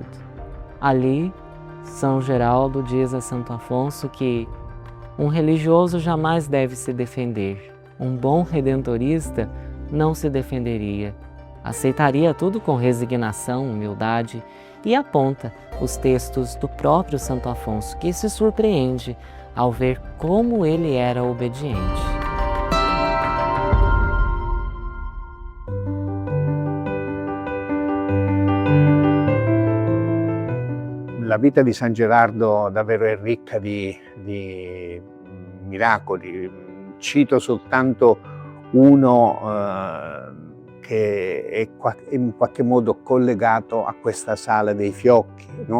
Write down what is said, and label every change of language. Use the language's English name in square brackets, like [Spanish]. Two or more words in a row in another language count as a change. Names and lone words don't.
[Portuguese] Ali, São Geraldo diz a Santo Afonso que um religioso jamais deve se defender. Um bom redentorista não se defenderia. Aceitaria tudo com resignação, humildade, e aponta os textos do próprio Santo Afonso, que se surpreende ao ver como ele era obediente. [Italian] La vita di San Gerardo davvero è ricca di miracoli. Cito soltanto uno che è in qualche modo collegato a questa sala dei fiocchi, no?